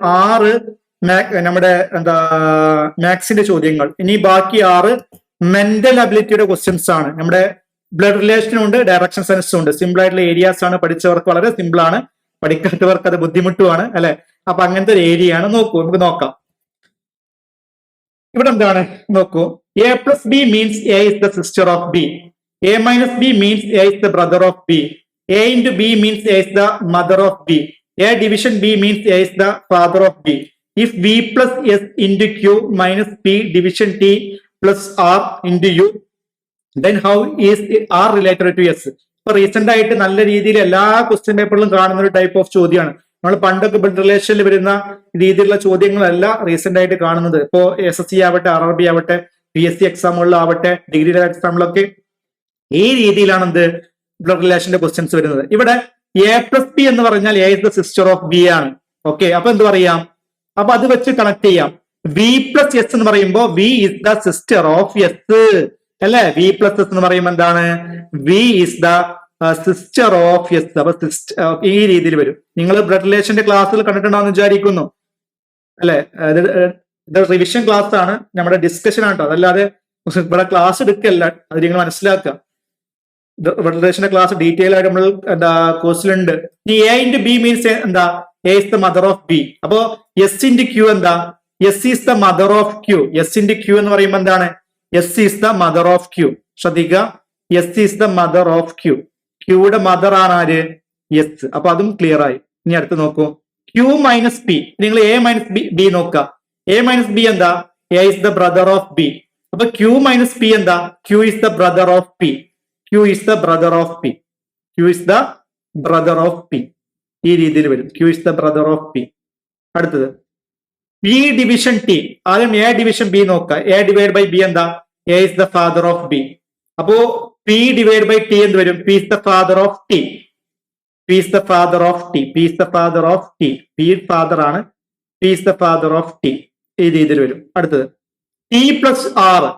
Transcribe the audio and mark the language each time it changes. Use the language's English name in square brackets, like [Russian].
[Malayalam] 6 നമ്മുടെ മാത്സിന്റെ ചോദ്യങ്ങൾ. ഇനി ബാക്കി 6 മെന്റൽ അബിലിറ്റിയുടെ ക്വസ്റ്റ്യൻസ് ആണ്. നമ്മുടെ ബ്ലഡ് റിലേഷനും ഉണ്ട്, ഡയറക്ഷൻ സെൻസും ഉണ്ട്. സിമ്പിൾ ആയിട്ടുള്ള ഏരിയാസ് ആണ്. പഠിച്ചവർക്ക് വളരെ സിമ്പിൾ ആണ്, പഠിക്കാത്തവർക്ക് അത് ബുദ്ധിമുട്ടുമാണ് അല്ലെ? അപ്പൊ അങ്ങനത്തെ ഒരു ഏരിയ ആണ്. നമുക്ക് നോക്കാം. ഇവിടെ എന്താണ്? നോക്കൂ, [English] A+B means A is the sister of B. A-B means A is the brother of B. A into B means A is the mother of B. A division B means A is the father of B. If V plus S into Q minus P division T plus R into U, then how is R related to S? [Malayalam] ഇപ്പൊ recent ആയിട്ട് നല്ല രീതിയിൽ എല്ലാ question പേപ്പറിലും കാണുന്ന ഒരു type of ചോദ്യമാണ്. നമ്മൾ പണ്ടൊക്കെ ബ്ലഡ് റിലേഷനിൽ വരുന്ന രീതിയിലുള്ള ചോദ്യങ്ങളല്ല റീസെന്റ് ആയിട്ട് കാണുന്നത്. ഇപ്പോ SSC ആവട്ടെ, RRB ആവട്ടെ, PSC എക്സാമുകളിലാവട്ടെ, ഡിഗ്രി എക്സാമുകളൊക്കെ ഈ രീതിയിലാണ് എന്ത്? ബ്ലഡ് റിലേഷന്റെ ക്വസ്റ്റ്യൻസ് വരുന്നത്. ഇവിടെ A+B എന്ന് പറഞ്ഞാൽ [English] A is the sister of B [Malayalam] ആണ്. ഓക്കെ, അപ്പൊ എന്ത് പറയാം? അപ്പൊ അത് വെച്ച് കണക്ട് ചെയ്യാം. V plus S എന്ന് പറയുമ്പോൾ [English] V is the sister of S [Malayalam] അല്ലെ? V plus S എന്ന് പറയുമ്പോൾ എന്താണ്? [English] V is the [Malayalam] sister of S. അപ്പൊ ഈ രീതിയിൽ വരും. നിങ്ങൾ ബ്ലഡ് റിലേഷന്റെ ക്ലാസ്സിൽ കണ്ടിട്ടുണ്ടാവുന്ന വിചാരിക്കുന്നു അല്ലെ? ഇത് റിവിഷൻ ക്ലാസ് ആണ്, നമ്മുടെ ഡിസ്കഷൻ ആണ് കേട്ടോ. അതല്ലാതെ ഇവിടെ ക്ലാസ് എടുക്കല്ല. അത് നിങ്ങൾ മനസ്സിലാക്കുക. ബ്ലഡ് റിലേഷന്റെ ക്ലാസ് ഡീറ്റെയിൽ ആയിട്ട് നമ്മൾ കോഴ്സിലുണ്ട്. ഈ A into B മീൻസ് എന്താ? [English] A is the mother of B. [Malayalam] അപ്പോ S into Q എന്താ? [English] S is the mother of Q. S into Q എന്ന് പറയുമ്പോൾ എന്താണ്? S is the mother of Q. ശ്രദ്ധിക്കുക, S is the mother of Q. [Malayalam] Qയുടെ mother ആണ് ആര്? S. അപ്പൊ അതും ക്ലിയർ ആയി. ഇനി അടുത്ത് നോക്കൂ, Q മൈനസ് P. നിങ്ങൾ A മൈനസ് B നോക്കുക. A മൈനസ് B എന്താ? [English] A is the brother of B. [Malayalam] അപ്പൊ Q മൈനസ് P എന്താ? [English] Q is the brother of P. Q is the brother of P. Q is the brother of P. [Malayalam] ഈ രീതിയിൽ വരും. [English] Q is the brother of P. [Malayalam] അടുത്തത് P division T. ആദ്യം A division B നോക്കുക. A divide by B എന്താ? [English] A is the father of B. [Malayalam] അപ്പോ P divide by T എന്ത് വരും? [English] P is the father of T. P is the father of T. P is the father of T. P father [Malayalam] ആണ്. [English] P is the father of T. [Malayalam] ഈ രീതിയിൽ വരും. [English] അടുത്തത് T plus R.